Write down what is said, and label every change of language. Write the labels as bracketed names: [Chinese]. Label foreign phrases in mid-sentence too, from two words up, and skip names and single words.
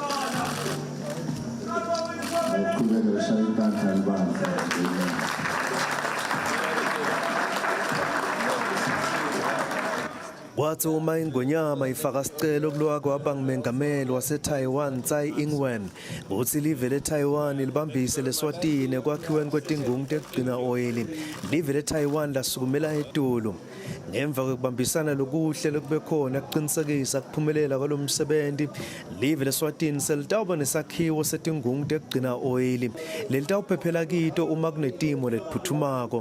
[Swati] Kwathi uma iNgonyama ifaka sicelo kulowa kwabangumengameli waseTaiwan Tsai Ing-wen ukuthi live leTaiwan libambise leSwatini ekwakhiweni kwetingungu tekugcina oyili, live leTaiwan lasukumela eTulu. Ngemva kokubambisana lokuhle lokube khona kuqinisekisa kuphumelela kwalomsebenzi, live leSwatini selitawuba nesakhiwo setingungu tekugcina oyili lelitawuphephela kito uma kunetimo letiphuthumako.